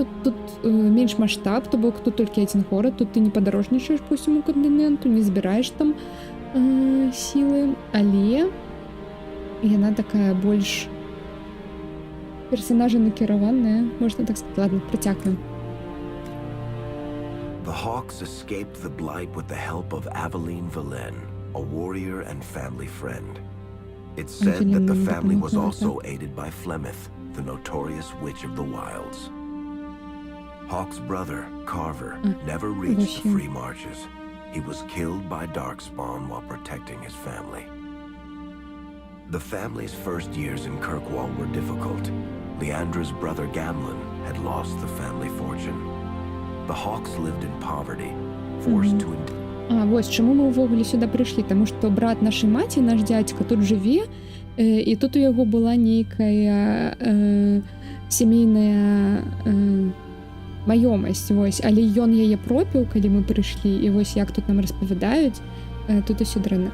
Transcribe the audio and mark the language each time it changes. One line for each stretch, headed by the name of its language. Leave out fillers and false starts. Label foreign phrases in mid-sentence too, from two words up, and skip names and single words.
Belarusian: Тут менш маштаб, то бок тут толькі адзін горад, тут ты не падарожнічаеш па ўсяму кантыненту, не збіраеш там сілы, але яна такая больш персонажа накіраваная, можна так сказаць. Ладно, працягнем.
English: The Hawks escaped the Blight with the help of Aveline Valen, a warrior and family friend. It's said that the family was also aided by Flemeth, the notorious witch of the wilds. Hawk's brother, Carver, never reached the free marches. He was killed by Darkspawn while protecting his family. The family's first years in Kirkwall were difficult. Leandra's brother Gamlin had lost the family fortune. The Hawks lived in poverty, forced to
Belarusian: вось чаму мы ўвогуле сюда прыйшлі, таму што брат нашай маці, наш дзядзька тут жыве, і тут у яго была нейкая сямейная маёмасць, вось, але ён яе пропіў, калі мы прыйшлі, і вось як тут нам распавядаюць, тут усё дрэнна.